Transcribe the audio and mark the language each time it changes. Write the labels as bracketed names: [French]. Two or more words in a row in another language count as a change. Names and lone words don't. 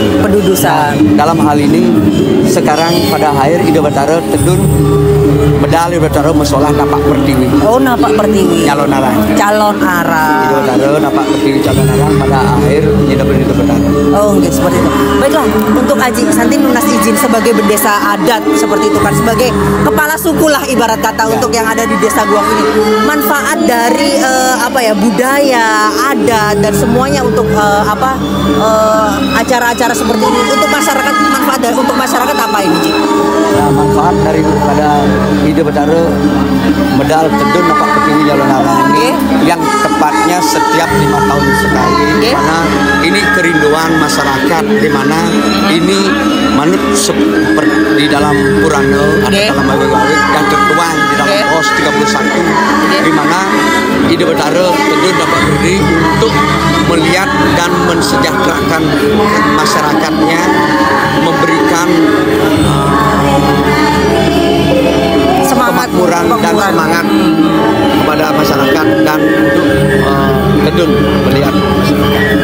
[Indonesian] Pendudusan. Nah, dalam hal ini sekarang pada akhir Ida Betaro [Balinese] tedun medal [Indonesian] Ida Betaro masalah [Balinese] napak pertiwi. Oh, napak pertiwi. Calon arang. Calon arang. [Indonesian] Ida Betaro [Balinese] napak pertiwi [Indonesian] calon arang pada akhir penyinaban Ida Betaro. Oh, gitu, seperti itu. Baiklah, untuk Aji, Santi lunas izin sebagai bendesa adat seperti itu kan, sebagai kepala suku lah ibarat kata untuk yang ada di Desa Guang ini. Manfaat dari budaya, adat dan semuanya untuk acara-acara seperti ini untuk masyarakat, manfaat dari untuk masyarakat apa ini, Ji? Nah, manfaat daripada Ida Betaro [Balinese] medal tedun napak pertiwi [Indonesian] calon arang ini yang tepatnya setiap 5 tahun sekali, karena ini kerinduan masyarakat, di mana ini manut di dalam Purana ada dalam Awik-Awik dan tertuang di dalam pos 31, di mana Ida Betaro tentu dapat berdiri untuk melihat dan mensejahterakan masyarakatnya, memberikan kemakmuran dan semangat kepada masyarakat dan untuk tedun melihat masyarakat.